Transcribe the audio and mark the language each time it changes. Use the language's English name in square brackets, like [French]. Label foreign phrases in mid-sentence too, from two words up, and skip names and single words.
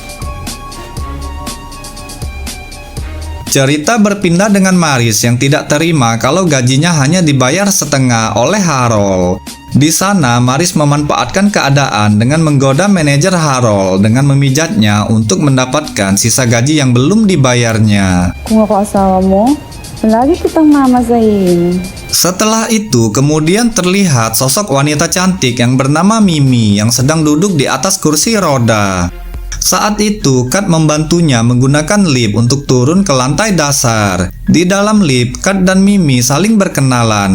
[Indonesian] Cerita berpindah dengan Maris yang tidak terima kalau gajinya hanya dibayar setengah oleh Harold. Di sana, Maris memanfaatkan keadaan dengan menggoda manajer Harold dengan memijatnya untuk mendapatkan sisa gaji yang belum dibayarnya. [Filipino] Kung ako asawa mo, lagi kitang mamasahin. [Indonesian] Setelah itu, kemudian terlihat sosok wanita cantik yang bernama Mimi yang sedang duduk di atas kursi roda. Saat itu, Kat membantunya menggunakan lift untuk turun ke lantai dasar. Di dalam lift, Kat dan Mimi saling berkenalan.